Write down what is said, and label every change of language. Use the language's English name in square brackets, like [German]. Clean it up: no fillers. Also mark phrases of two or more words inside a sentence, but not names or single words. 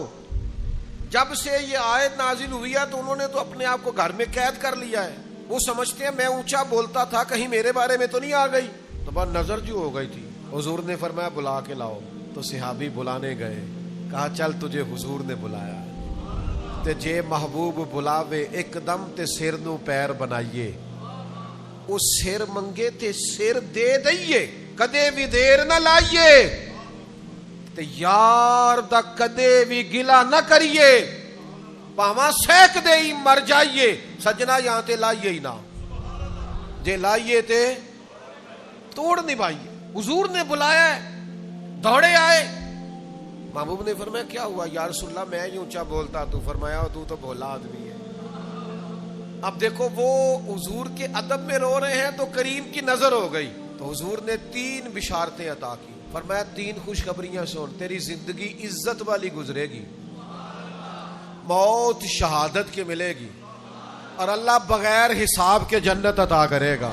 [Urdu] جب سے یہ آیت نازل ہوئی ہے تو انہوں نے تو اپنے آپ کو گھر میں قید کر لیا ہے. وہ سمجھتے ہیں میں اونچا بولتا تھا کہیں میرے بارے میں تو نہیں آ گئی، تو بس نظر جو ہو گئی تھی۔ حضور نے فرمایا بلا کے لاؤ، تو صحابی بلانے گئے، کہا چل تجھے حضور نے بلایا [Punjabi] تے جے محبوب بلاوے ایک دم تے سر نو پیر بنائیے، اس سر منگے تے سر دے دئیے، کدے بھی دیر نہ لائیے تے یار دا کدے بھی گلا نہ کریے، پاواں سیک دے ہی مر جائیے، سجنا یہاں تے لائیے ہی نہ، جے لائیے تے توڑ نبھائیے۔ [Urdu] حضور نے بلایا ہے، دوڑے آئے، محبوب نے فرمایا کیا ہوا [Arabic] یا رسول اللہ [Urdu] میں ہی اونچا بولتا، تو فرمایا تو بھولا آدمی ہے۔ اب دیکھو وہ حضور کے ادب میں رو رہے ہیں تو کریم کی نظر ہو گئی، تو حضور نے 3 بشارتیں عطا کی، فرمایا 3 خوشخبریاں سن، تیری زندگی عزت والی گزرے گی، موت شہادت کی ملے گی، اور اللہ بغیر حساب کے جنت عطا کرے گا۔